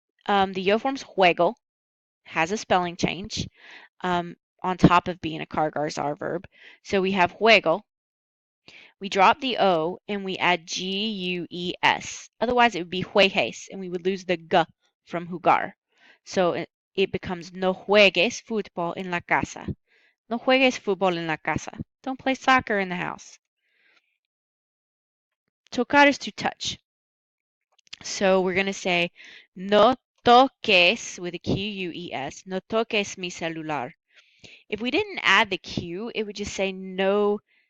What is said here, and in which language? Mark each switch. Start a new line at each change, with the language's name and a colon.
English: The yo form's juego, has a spelling change on top of being a cargar-zar verb. So we have juego. We drop the O and we add G-U-E-S. Otherwise, it would be juegues, and we would lose the G from jugar. So it becomes
Spanish: no juegues fútbol en la casa. No juegues fútbol en la casa.
English: Don't play soccer in the house. Tocar is to touch. So we're going to say no toques with a Q-U-E-S.
Spanish: No toques mi celular.
English: If we didn't add the Q, it would just say no.